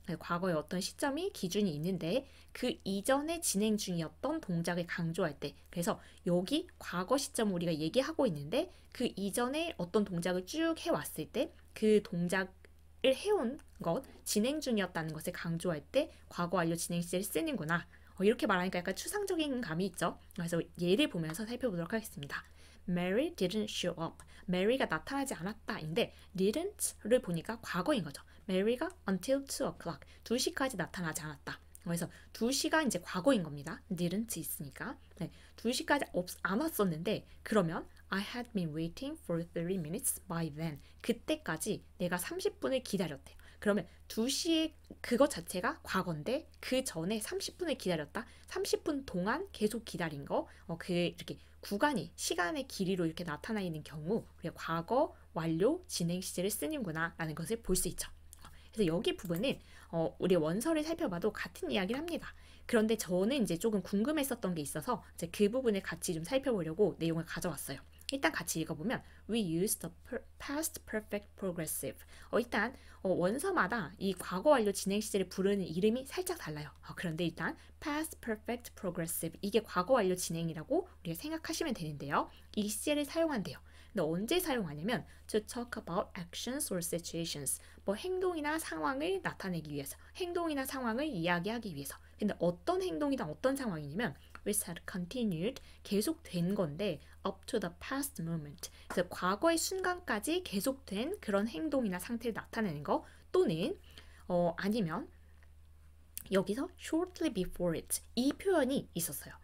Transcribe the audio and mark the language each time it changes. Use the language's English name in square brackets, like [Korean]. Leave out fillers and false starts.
[Korean] 과거의 어떤 시점이 기준이 있는데 그 이전에 진행 중이었던 동작을 강조할 때 그래서 여기 과거 시점 우리가 얘기하고 있는데 그 이전에 어떤 동작을 쭉 해왔을 때 그 동작을 해온 것 진행 중이었다는 것을 강조할 때 과거 완료 진행 시제를 쓰는구나 이렇게 말하니까 약간 추상적인 감이 있죠. 그래서 예를 보면서 살펴보도록 하겠습니다. [English] Mary didn't show up. [Korean] Mary가 나타나지 않았다인데 didn't를 보니까 과거인 거죠. Mary가 until 2 o'clock 2시까지 나타나지 않았다. 그래서 2시가 이제 과거인 겁니다. didn't 있으니까. 2시까지 안 왔었는데 그러면 [English] I had been waiting for 30 minutes by then. [Korean] 그때까지 내가 30분을 기다렸대요. 그러면 2시에 그것 자체가 과거인데 그 전에 30분을 기다렸다. 30분 동안 계속 기다린 거. 이렇게 구간이 시간의 길이로 이렇게 나타나 있는 경우 우리가 과거 완료 진행 시제를 쓰는구나 라는 것을 볼 수 있죠. 그래서 여기 부분은 우리 원서를 살펴봐도 같은 이야기를 합니다. 그런데 저는 이제 조금 궁금했었던 게 있어서 이제 그 부분을 같이 좀 살펴보려고 내용을 가져왔어요. 일단 같이 읽어보면 [English] We use the past perfect progressive. [Korean] 일단 원서마다 이 과거 완료 진행 시제를 부르는 이름이 살짝 달라요. 그런데 일단 past perfect progressive 이게 과거 완료 진행이라고 우리가 생각하시면 되는데요. 이 시제를 사용한대요. 근데 언제 사용하냐면 [English] to talk about actions or situations [Korean] 뭐 행동이나 상황을 나타내기 위해서 행동이나 상황을 이야기하기 위해서 근데 어떤 행동이나 어떤 상황이냐면 which had continued 계속된 건데 up to the past moment 그래서 과거의 순간까지 계속된 그런 행동이나 상태를 나타내는 거 또는 아니면 여기서 shortly before it 이 표현이 있었어요.